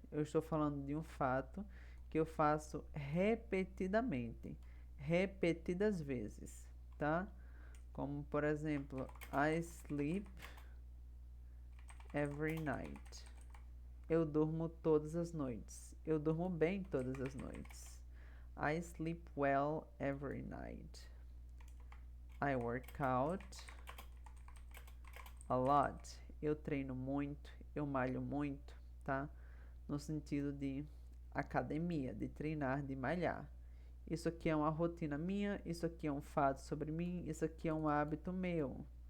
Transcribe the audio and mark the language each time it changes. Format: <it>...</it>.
<pt>Eu estou falando de um fato que eu faço repetidamente, repetidas vezes, tá? Como, por exemplo,</pt> <en>I sleep every night.</en> <pt>Eu durmo todas as noites. Eu durmo bem todas as noites.</pt> <en>I sleep well every night. I work out a lot.</en> <pt>Eu treino muito, eu malho muito, tá? No sentido de academia, de treinar, de malhar. Isso aqui é uma rotina minha, isso aqui é um fato sobre mim, isso aqui é um hábito meu.</pt>